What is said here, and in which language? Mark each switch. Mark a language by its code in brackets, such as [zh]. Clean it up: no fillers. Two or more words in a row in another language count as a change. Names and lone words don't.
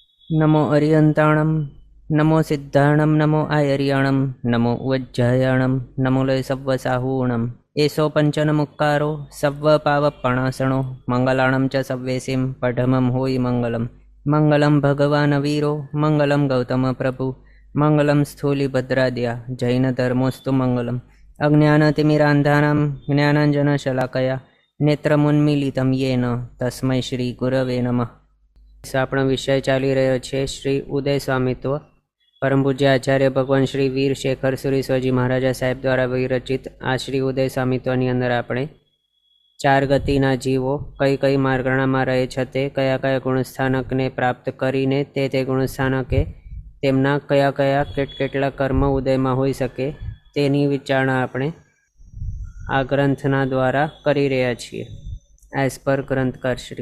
[pra] नमो अरियंताणं नमो सिद्धाणं नमो आयर्याणं नमो उज्जयाणं नमो लय सव्वसाहूणम् एषो पंचनमुक्कारो सव्वपावपणासणो मंगलाणं च सव्वेसिं पठमं होयि मंगलम् [sa] मंगलं भगवान् वीरो मंगलं गौतम प्रभु मंगलं स्थूलिभद्राद्या जैनधर्मोऽस्तु मंगलम् अज्ञानतिमिरान्धानां ज्ञानाञ्जनशलाकया नेत्रमुन्मीलितं येन तस्मै श्रीगुरवे नमः। [gu] આપણો વિષય ચાલી રહ્યો છે શ્રી ઉદય સ્વામિત્વ પરમ પૂજ્ય આચાર્ય ભગવાન શ્રી વીર શેખર સુરીશ્વરજી મહારાજા સાહેબ દ્વારા વિરચિત આ શ્રી ઉદય સ્વામિત્વની અંદર આપણે ચાર ગતિના જીવો કઈ કઈ માર્ગણામાં રહે છે તે કયા કયા ગુણસ્થાનકને પ્રાપ્ત કરીને તે ગુણસ્થાનકે તેમના કયા કયા કેટલા કર્મ ઉદયમાં હોઈ શકે તેની વિચારણા આપણે આ ગ્રંથના દ્વારા કરી રહ્યા છીએ એઝ પર ગ્રંથકાર શ્રી।